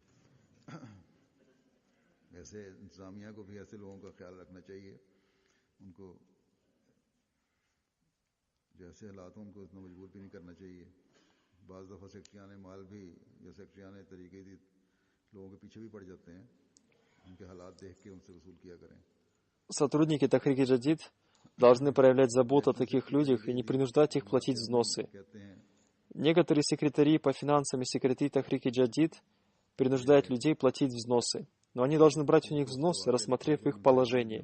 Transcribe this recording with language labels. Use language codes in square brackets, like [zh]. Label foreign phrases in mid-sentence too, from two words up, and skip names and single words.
[ur] ایسے انتظامیہ کو بھی ایسے لوگوں کا خیال رکھنا چاہیے، ان کو جیسے حالات ہوں ان کو اتنا مجبور بھی نہیں کرنا چاہیے. بعض دفعہ سیکرٹریان مال بھی یا سیکرٹریان طریقے کی لوگوں کے پیچھے بھی پڑ جاتے ہیں، ان کے حالات دیکھ کے ان سے وصول کیا کریں. [ru] Сотрудники Тахрики Джадид должны проявлять заботу о таких людях и не принуждать их платить взносы. Некоторые секретари по финансам и секретари Тахрики Джадид принуждают людей платить взносы, но они должны брать у них взносы, рассмотрев их положение.